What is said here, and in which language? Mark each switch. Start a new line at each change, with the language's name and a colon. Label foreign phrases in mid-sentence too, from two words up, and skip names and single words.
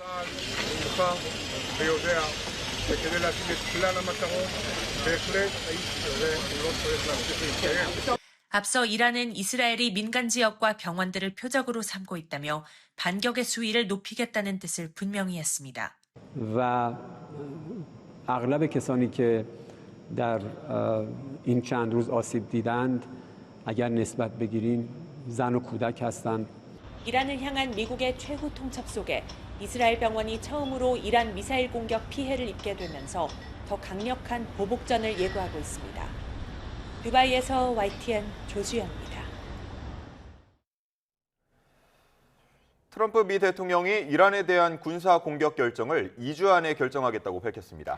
Korean: 앞서 이란은 이스라엘이 민간 지역과 병원들을 표적으로 삼고 있다며 반격의 수위를 높이겠다는 뜻을 분명히 했습니다.
Persian: و اغلب کسانی که در این چند روز آسیب دیدند اگر نسبت بگیریم زن و کودک هستند.
Korean: 이란을 향한 미국의 최후 통첩 속에 이스라엘 병원이 처음으로 이란 미사일 공격 피해를 입게 되면서 더 강력한 보복전을 예고하고 있습니다. 두바이에서 YTN 조수연입니다. 트럼프 미 대통령이 이란에 대한 군사 공격 결정을 2주 안에 결정하겠다고 밝혔습니다.